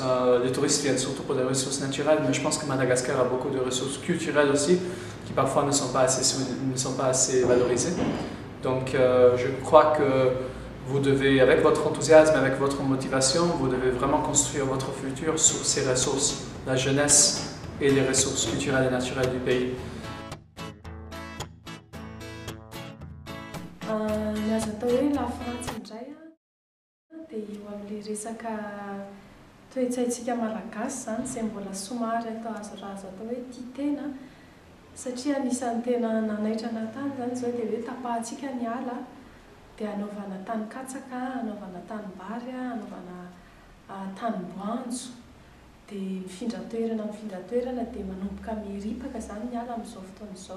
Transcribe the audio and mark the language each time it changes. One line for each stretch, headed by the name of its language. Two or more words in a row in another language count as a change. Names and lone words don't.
French: Les touristes viennent surtout pour des ressources naturelles, mais je pense que Madagascar a beaucoup de ressources culturelles aussi, qui parfois ne sont pas assez valorisées. Donc je crois que vous devez, avec votre enthousiasme, avec votre motivation, vous devez vraiment construire votre futur sur ces ressources, la jeunesse et les ressources culturelles et naturelles du pays.
Malagasy: Dia eo amin'ilay resaka toe-tsaintsika malagasy izany izay mbola somary atao azorazo atao hoe tia tena, satria anisan'ny tena nanaitra tany izany izao dia hoe tapahantsika ny ala dia anaovana tany-katsaka, anaovana tanimbary, anaovana tanimboanjo, dia mifindra toerana dia manomboka miripaka izany ny ala amin'izao fotoana izao.